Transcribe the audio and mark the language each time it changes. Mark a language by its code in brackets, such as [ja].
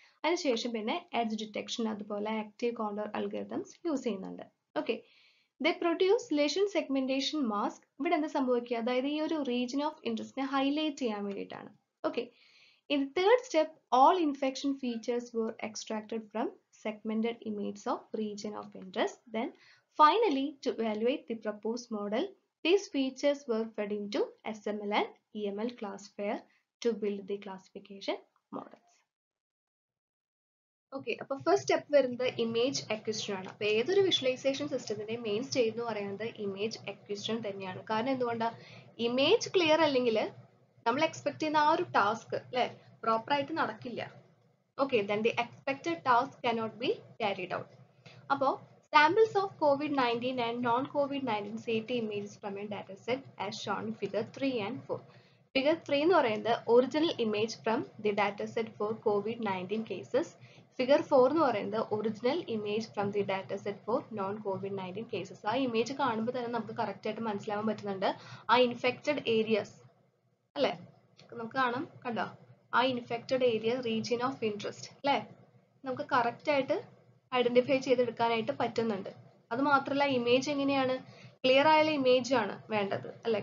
[ml] അതിനുശേഷം പിന്നെ edge detection അതുപോലെ ആക്റ്റീവ് കോണ്ടർ അൽഗരിതംസ് യൂസ് ചെയ്യുന്നുണ്ട്. ഓക്കെ, [en] They produce lesion segmentation mask. [ml] ഇവിടെ എന്താ സംഭവിക്കുക? അതായത് ഈ ഒരു റീജിയൻ ഓഫ് ഇൻട്രസ്റ്റിനെ ഹൈലൈറ്റ് ചെയ്യാൻ വേണ്ടിയിട്ടാണ്. Okay, [en] In the third step all infection features were extracted from segmented images of region of interest. Then finally, to evaluate the proposed model, these features were fed into SML and EML classifier to build the classification models. [ml] Okay, അപ്പോൾ first step വരുന്നത് image acquisition ആണ്. അപ്പോൾ ഏതൊരു visualisation സിസ്റ്റത്തിന്റെ main stage എന്ന് പറയുന്നത് image acquisition തന്നെയാണ്. കാരണം എന്തുകൊണ്ടാണ്? ഇമേജ് ക്ലിയർ അല്ലെങ്കിൽ നമ്മൾ എക്സ്പെക്ട് ചെയ്യുന്ന ആ ഒരു ടാസ്ക് അല്ലെ പ്രോപ്പർ ആയിട്ട് നടക്കില്ല. [en] Okay, then the expected task cannot be carried out. [ml] അപ്പോൾ [en] samples of COVID-19 and non-COVID-19 CT images from a dataset as shown in figure 3 and 4. Figure 3 [ml] എന്ന് പറയുന്നത് [en] original image from the dataset for COVID-19 cases. Figure 4 [ml] എന്ന് പറയുന്നത് [en] original image from the dataset for non-COVID-19 cases. [ml] ആ image കാണുമ്പോൾ തന്നെ നമുക്ക് correct ആയിട്ട് മനസ്സിലാവാൻ പറ്റുന്നുണ്ട് ആ ഇൻഫെക്റ്റഡ് ഏരിയസ് അല്ലേ. നമുക്ക് കാണാം, കണ്ടോ ആ infected area region of interest അല്ലേ, നമുക്ക് കറക്റ്റ് ആയിട്ട് ഐഡന്റിഫൈ ചെയ്തെടുക്കാനായിട്ട് പറ്റുന്നുണ്ട്. അത് മാത്രമല്ല ഇമേജ് എങ്ങനെയാണ്? ക്ലിയർ ആയുള്ള ഇമേജ് ആണ് വേണ്ടത് അല്ലെ.